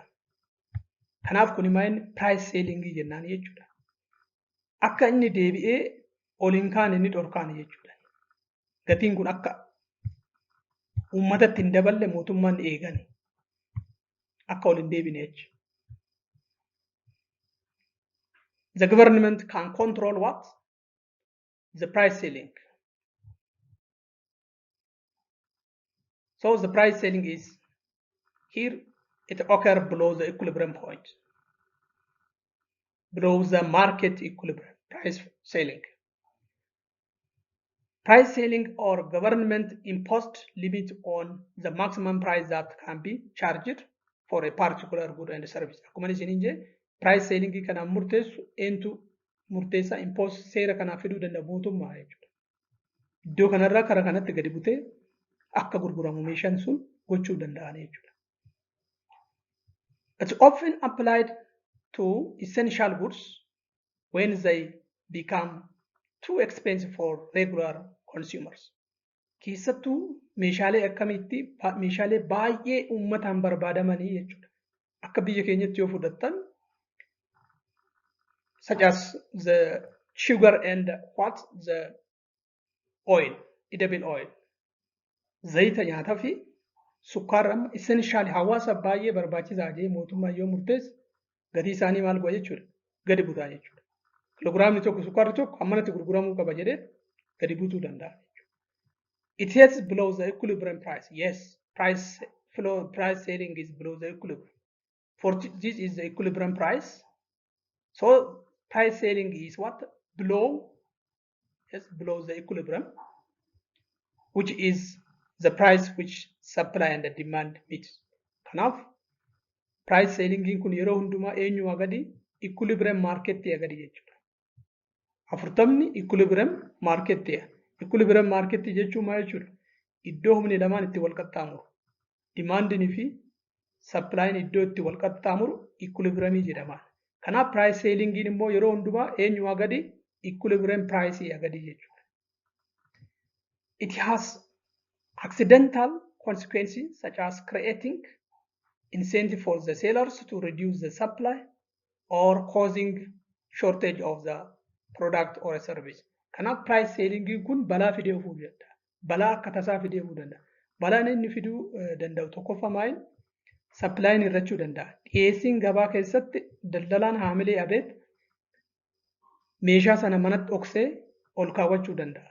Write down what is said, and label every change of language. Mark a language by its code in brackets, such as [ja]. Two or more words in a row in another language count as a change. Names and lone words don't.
[om] Kanaaf kun maal [en] price selling [om] jennaan jechuudha. Akka inni deebi'ee ol hin kaane inni dhorkaan jechuudha. Gatiin kun akka uummatatti hin daballe mootummaan eegani. Akka ol hin deebine jechuudha. [en] The government can control what? The price selling. So the price selling is here, it occurs below the equilibrium point, below the market equilibrium, price selling. Price selling or government imposed limit on the maximum price that can be charged for a particular good and service. [om] Akkuma isin jedhe [en] price selling [om] kana murteessu eentu murteessa impose seera kana fiduu danda'a mootummaa jechuudha. Iddoo kanarraa kara kanatti gadi butee akka gurguramu meeshaan sun gochuu danda'an jechuudha. [en] It's often applied to essential goods when they become too expensive for regular consumers. [om] Keessattuu meeshaalee akkamitti meeshaalee baay'ee uummataan barbaadamanii jechuudha. Akka biyya keenyatti yoo fudhattan [en] such as the sugar and the oil, edible oil, [om] zayita nyaataa fi sukkaara essential hawaasa baay'ee barbaachisaa jedhee mootummaan yoo murteesse gatii isaanii maal godha jechuudha. Gadi butaa jechuudha. Kiloogiraamni tokko sukkaarri tokko hammanatti gurguramuu qaba jedhee gadi butuu danda'a. [en] It is below the equilibrium price. Yes, price selling is below the equilibrium. This is the equilibrium price. So price selling is what? Below the equilibrium, which is the price which supply and the demand meet. [om] Kanaaf [en] price selling [om] kun yeroo hundumaa eenyu agadi [en] equilibrium market [om] agadi jechuudha. Afurtamni [en] equilibrium market [om] ta'e. [en] Equilibrium market [om] jechuun maal jechuudha? Iddoo humni lamaan itti wal qaxxaamuru. Demandinii fi supply'n iddoo itti wal qaxxaamuru equilibrium jedhama. Kanaaf [en] price selling [om] immoo yeroo hundumaa eenyu agadi [en] equilibrium price [om] agadi jechuudha. [en] It has accidental consequences such as creating incentive for the sellers to reduce the supply or causing shortage of the product or a service. [om] Kanaaf [en] price selling [om] kun balaa fidee dhufuu danda'a. Balaa akka tasaa fidee dhufuu danda'a. Balaan inni fiduu danda'u tokkoffaa maal? Supply'n hir'achuu danda'a. Dhiyeessiin gabaa keessatti daldalaan haamilee abeet meeshaa sana manatti dhoksee ol kaawwachuu danda'a.